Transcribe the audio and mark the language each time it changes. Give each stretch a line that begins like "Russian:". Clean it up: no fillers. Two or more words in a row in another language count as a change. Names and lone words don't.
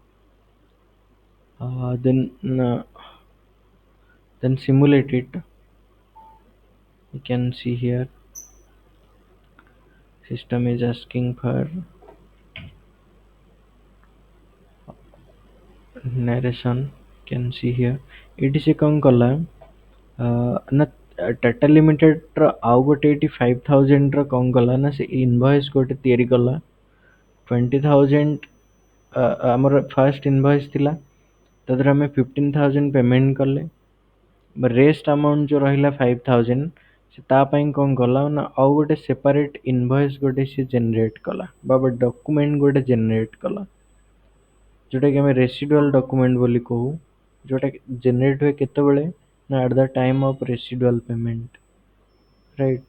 English: then simulate it, you can see here system is asking for narration, you can see here
Odia: ଏଠି ସେ କଣ କଲା ନା ଟାଟା ଲିମିଟେଡ୍ ର ଆଉ ଗୋଟେ ଏଠି 5,000 ର କଣ କଲା ନା ସେ ଇନଭଏସ୍ ଗୋଟେ ତିଆରି କଲା 20,000 ଆମର
English: first invoice
Odia: ଥିଲା ତା ଦେହରେ ଆମେ 15,000 ପେମେଣ୍ଟ କଲେ,
English: rest amount
Odia: ଯୋଉ ରହିଲା 5,000 ସେ ତା ପାଇଁ କଣ କଲା ନା ଆଉ ଗୋଟେ
English: separate invoice
Odia: ଗୋଟେ ସେ ଜେନେରେଟ୍ କଲା ବା ଡକୁମେଣ୍ଟ ଗୋଟେ ଜେନେରେଟ୍ କଲା ଯୋଉଟା କି ଆମେ
English: residual document
Odia: ବୋଲି କହୁ, ଯୋଉଟା ଜେନେରେଟ୍ ହୁଏ କେତେବେଳେ ନା
English: at the time of residual payment right.